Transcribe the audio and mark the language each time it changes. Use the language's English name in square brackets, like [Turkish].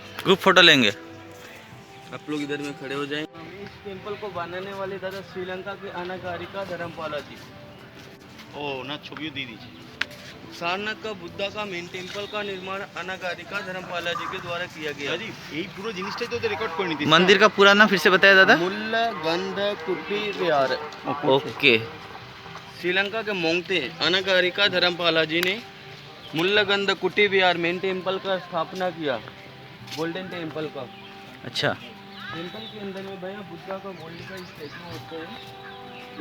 [Hindi] Group photo लेंगे। आप लोग इधर में खड़े हो जाएंगे। इस टेम्पल को बनाने वाले दादा श्रीलंका के अनागारिका धर्मपाला जी। [Bangla] ও না ছবিও দিয়ে দিয়েছি। [Hindi] सारनाथ का बुद्धा का मेन टेम्पल का निर्माण अनागारिका धर्मपाला जी के द्वारा किया गया। [Bangla] দাদি এই পুরো জিনিসটাই তো রেকর্ড করে নিতিস। [Hindi] मंदिर का पूरा नाम फिर से बताया दादा। मुल्ला गंध कुटी विहार। ओके। श्रीलंका के मोंगते अनागारिका धर्मपाला जी ने मुल्लगंध कुटी विहार मेन टेम्पल का स्थापना किया, गोल्डन टेम्पल का। अच्छा। टेम्पल के अंदर में भैया बुद्धा का गोल्ड का स्टैचू होता है।